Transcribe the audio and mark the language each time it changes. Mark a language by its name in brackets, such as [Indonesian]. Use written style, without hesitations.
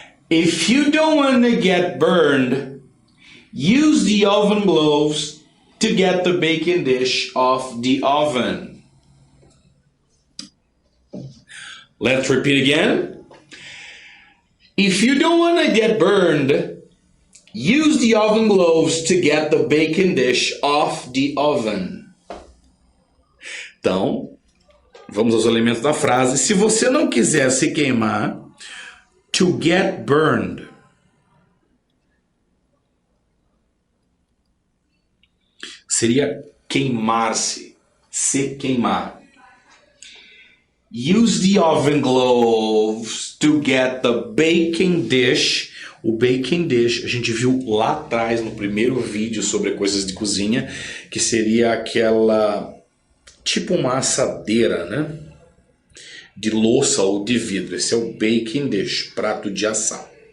[English] If you don't want to get burned, use the oven gloves to get the baking dish off the oven. Let's repeat again. If you don't want to get burned, use the oven gloves to get the baking dish off the oven. [Portuguese] Então, vamos aos elementos da frase. Se você não quiser se queimar, [English] to get burned. [Portuguese] Seria queimar-se, se queimar. [English] Use the oven gloves to get the baking dish. [Portuguese] O baking dish, a gente viu lá atrás no primeiro vídeo sobre coisas de cozinha, que seria aquela, tipo uma assadeira, né? De louça ou de vidro. Esse é o baking dish, prato de assar.